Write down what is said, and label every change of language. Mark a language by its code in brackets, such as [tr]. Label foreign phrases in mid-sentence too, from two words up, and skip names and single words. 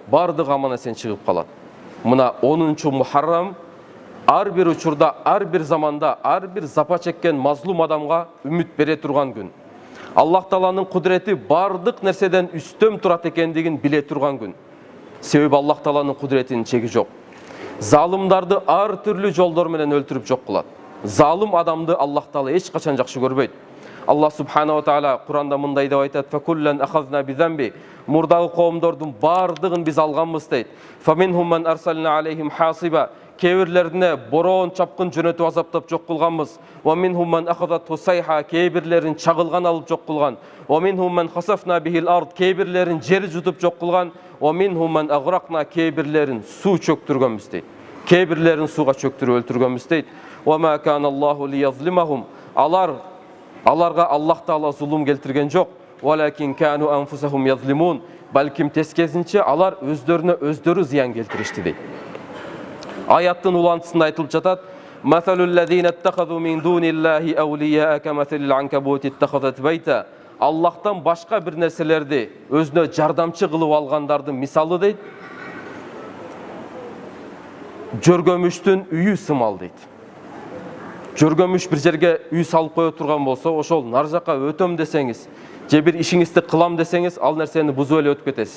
[ky] Бардыгы аман эсен чыгып калат. Мына 10-чу Мухаррам ар бир учурда, ар бир заманда, ар бир запа чеккен мазлум адамга үмүт бере турган күн. Аллах Тааланын кудурети бардык нерседен үстөм турат экендигин биле турган күн. Себеби Аллах Тааланын кудуретинин чеги жок. Залымдарды ар түрлүү жолдор менен өлтүрүп жок кылат. Залым адамды Аллах Таала эч качан жакшы көрбөйт. Аллах [ar] سبحانه وتعالى [ky] Куранда мындай деп айтат: [ar] "فكلا أخذنا بذنبه." [ky] Мурдагы коомдордун бардыгын биз алганбыз дейт. [ar] "فمنهم من أرسلنا عليهم حاصبا." [ky] Кебирлерине бороон чапкын жөнөтүп азаптап жок кылганбыз. [ar] "ومنهم من أخذته الصيحة." [ky] Кебирлерин чагылган алып жок кылган. [ar] "ومنهم من خسفنا به الأرض." [ky] Кебирлерин жер жутуп жок кылган. [ar] "ومنهم من أغرقنا." [ky] Кебирлерин суу чөктүргөнбүз дейт. Кебирлерин сууга чөктүрүп өлтүргөнбүз дейт. [ar] "وما كان الله ليظلمهم." [ky] Аларга Аллах Таала зулум келтирген жок. [ar] "ولكن كانوا أنفسهم يظلمون." [ky] балким тескерисинче алар өздөрүнө өздөрү зыян келтиришти дейт. Аяттын улантысында айтылып жатат: [ar] "مثل الذين اتخذوا من دون الله أولياء كمثل العنكبوت اتخذت بيتا". [ky] Аллахтан башка бир нерселерди өзүнө жардамчы кылып алгандардын мисалы дейт, жөргөмүштүн үйү сымал дейт. Жөргөмүш бир жерге үй салып кое турган болсо, ошол нар жака өтөм десеңиз, же бир ишиңизди кылам десеңиз, ал нерсени бузуп эле өтүп кетесиз.